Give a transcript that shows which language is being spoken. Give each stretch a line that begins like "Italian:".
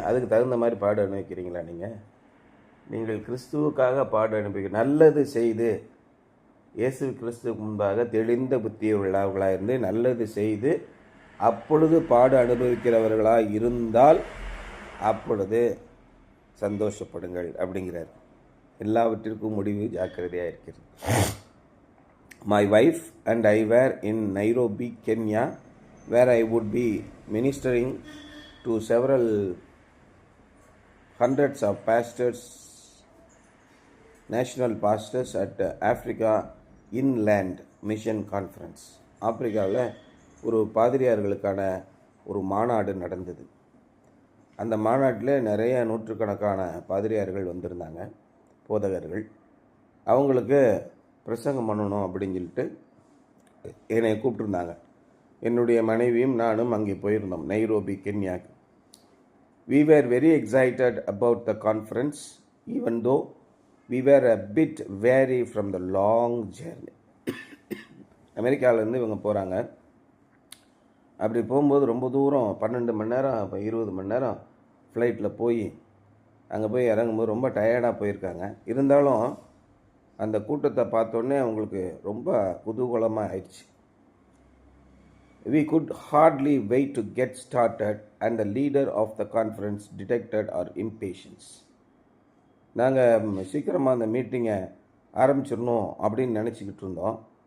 Tamil: அதுக்கு தகுந்த மாதிரி பாடு அனுபவிக்கிறீங்களா? நீங்கள் கிறிஸ்துவுக்காக பாடு அனுப்பி நல்லது செய்து, இயேசு கிறிஸ்துவுக்கு முன்பாக தெளிந்த புத்தியை உள்ளவர்களாக இருந்து நல்லது செய்து அப்பொழுது பாடு அனுபவிக்கிறவர்களாக இருந்தால் அப்பொழுது சந்தோஷப்படுங்கள் அப்படிங்கிறார். எல்லாவற்றிற்கும் முடிவு ஜாக்கிரதையாக இருக்கிறது.
English: My wife and I were in Nairobi, Kenya, where I would be ministering to several hundreds of pastors, national pastors at Africa Inland Mission Conference.
Tamil: ஆப்பிரிக்காவில் ஒரு பாதிரியார்களுக்கான ஒரு மாநாடு நடந்தது. அந்த மாநாட்டில் நிறைய நூற்றுக்கணக்கான பாதிரியார்கள் வந்திருந்தாங்க, போதகர்கள். அவங்களுக்கு பிரசங்கம் பண்ணணும் அப்படின்னு சொல்லிட்டு என்னை கூப்பிட்டுருந்தாங்க. என்னுடைய மனைவியும் நானும் அங்கே போயிருந்தோம், Nairobi, கென்யாக்கு.
English: We were very excited about the conference, even though we were a bit weary from the long journey.
Tamil: அமெரிக்காவிலேருந்து இவங்க போகிறாங்க. அப்படி போகும்போது ரொம்ப தூரம், 12 மணி நேரம், 20 மணி நேரம் ஃப்ளைட்டில் போய் அங்கே போய் இறங்கும்போது ரொம்ப டயர்டாக போயிருக்காங்க. இருந்தாலும் அந்த கூட்டத்தை பார்த்தோன்னே அவங்களுக்கு ரொம்ப குதூகலமாக ஆயிடுச்சு.
English: We could hardly wait to get started and the leader of the conference detected our impatience.
Tamil: நாங்கள் சீக்கிரமாக அந்த மீட்டிங்கை ஆரம்பிச்சிடணும் அப்படின்னு நினச்சிக்கிட்டு இருந்தோம்.